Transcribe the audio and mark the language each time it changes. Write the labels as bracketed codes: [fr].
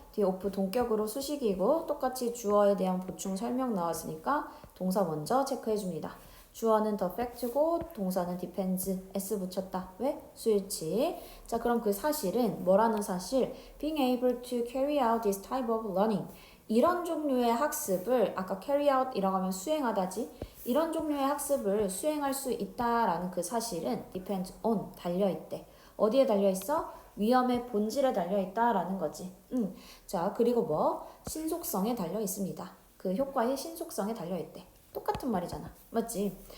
[ko] 뒤에 of 동격으로 수식이고 똑같이 주어에 대한 보충 설명 나왔으니까 동사 먼저 체크해줍니다. 주어는 the fact고 동사는 depends, s 붙였다. 왜? 수일치. 자, 그럼 그 사실은 뭐라는 사실? [en] Being able to carry out this type of learning. [ko] 이런 종류의 학습을 아까 carry out이라고 하면 수행하다지. 이런 종류의 학습을 수행할 수 있다라는 그 사실은 [en] depends on, [ko] 달려있대. 어디에 달려있어? 위험의 본질에 달려있다라는 거지. 자, 그리고 뭐? 신속성에 달려있습니다. 그 효과의 신속성에 달려있대. 똑같은 말이잖아. 맞지?